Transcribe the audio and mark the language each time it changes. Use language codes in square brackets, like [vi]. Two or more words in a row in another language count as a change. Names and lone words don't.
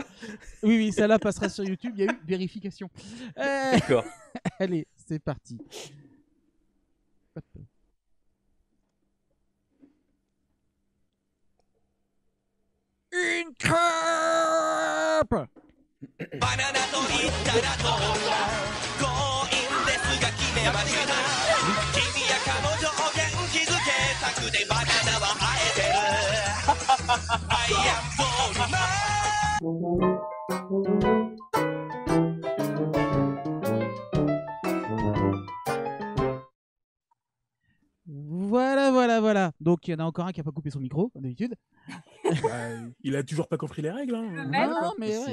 [fr] Oui, celle-là passera sur YouTube. Il y a eu vérification. D'accord. Allez, c'est parti. Hop. Une crêpe. [ja] バナナと言ったらどうだ強引ですが決めました君や彼女を元気づけたくてバナナは生えてる [en] I am born [fr] Voilà. Donc il y en a encore un qui a pas coupé son micro, comme d'habitude. Bah, il a toujours pas compris les règles, hein. même. Non, mais Si,